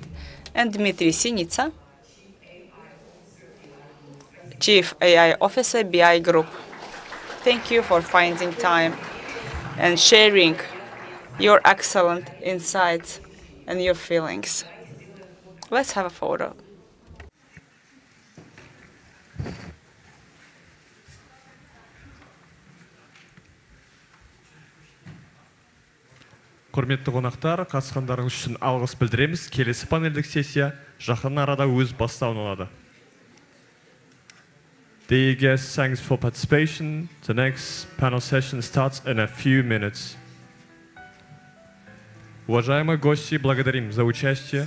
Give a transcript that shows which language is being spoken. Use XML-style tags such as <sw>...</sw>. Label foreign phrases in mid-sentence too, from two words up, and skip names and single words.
<en>And Dmitry Sinitsa, Chief AI Officer, BI Group. Thank you for finding time and sharing your excellent insights and your feelings. Let's have a photo.</en> <kk>Құрметті қонақтар, қатысқандарыңыз үшін алғыс білдіреміз. Келесі панельдік сессия жақын арада өз бастауын алады.</kk> <en>Dear guests, thanks for participation. The next panel session starts in a few minutes.</en> <ru>Уважаемые гости, благодарим за участие.</ru>